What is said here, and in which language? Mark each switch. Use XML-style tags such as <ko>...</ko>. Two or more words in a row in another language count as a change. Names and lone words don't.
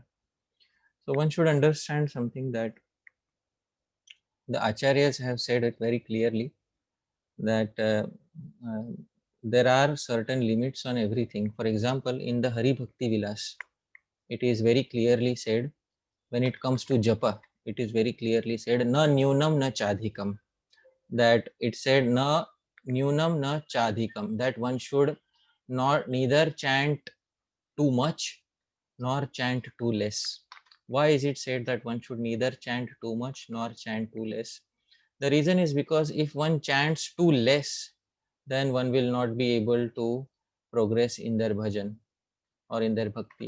<en>So one should understand something, that the acharyas have said it very clearly, that there are certain limits on everything. For example, in the Hari Bhakti Vilas, it is very clearly said, when it comes to japa, it is very clearly said,</en> <sa>na nyunam na chadhikam,</sa> <en>that it said</en> <sa>na nyunam na chadhikam,</sa> <en>that one should not neither chant too much nor chant too less. Why is it said that one should neither chant too much nor chant too less? The reason is because if one chants too less, then one will not be able to progress in their bhajan or in their bhakti.</en>